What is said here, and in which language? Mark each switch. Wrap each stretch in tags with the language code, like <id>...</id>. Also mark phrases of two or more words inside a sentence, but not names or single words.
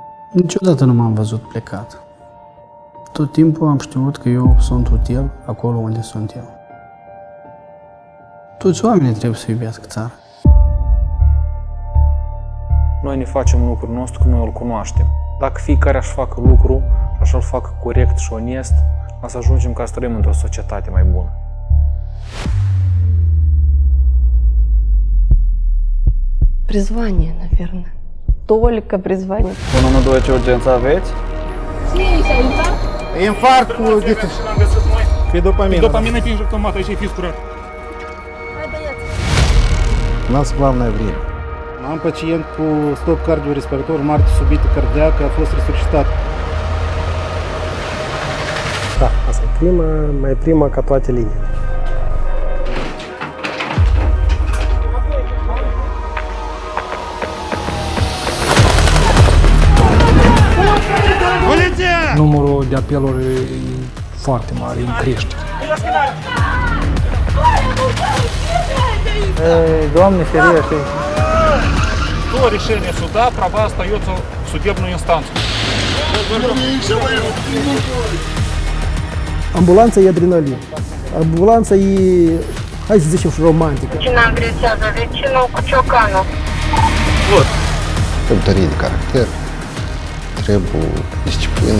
<ro>Niciodată nu m-am văzut plecat. Tot timpul am știut că eu sunt util acolo unde sunt eu. Toți oamenii trebuie să iubească țara. Noi ne facem lucrul nostru că noi îl cunoaștem. Dacă fiecare aș facă lucru și așa îl facă corect și onest, o să ajungem ca să trăim într-o societate mai bună.</ro> <ru>Призвание, наверное. Только призвание.</ru> <ro>112, ce urgență aveți? Infarct cu Dopamină pe injectomat, aici e fis curat.</ro> <ru>У нас главное время.</ru> <ro>Am pacient cu stop cardiorespirator, moarte subită cardiacă, a fost resuscitat. Da, asta e mai prima ca toate liniile. Numărul de apeluri e foarte mare, în creștere. Doamne, ferește!</ro> <ru>До решения суда права остается в судебную инстанцию.</ru> <ro>Ambulanța e adrenalin. Ambulanța e, hai să zicem, și romantică. Cine agresează vecinul cu ciocanul? Trebuie de caracter, trebuie disciplină.</ro>